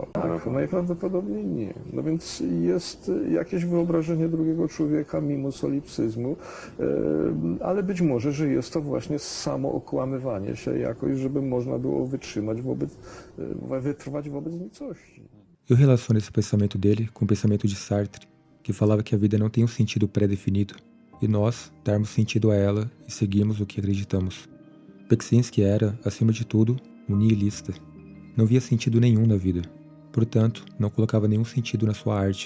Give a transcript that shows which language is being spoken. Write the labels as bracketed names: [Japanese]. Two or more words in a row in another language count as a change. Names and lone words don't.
[Polish] Tak, najprawdopodobniej nie. No więc jest jakieś wyobrażenie drugiego człowieka mimo solipsyzmu, ale być może, że jest to właśnie samo okłamywanie się jakoś, żeby można było wytrwać wobec nicości. [Portuguese] Eu relaciono esse pensamento dele com o pensamento de Sartre, que falava que a vida não tem um sentido pré-definido, e nós darmos sentido a ela e seguirmos o que acreditamos. Beksinski era, acima de tudo, um nihilista. Não via sentido nenhum na vida, portanto, não colocava nenhum sentido na sua arte.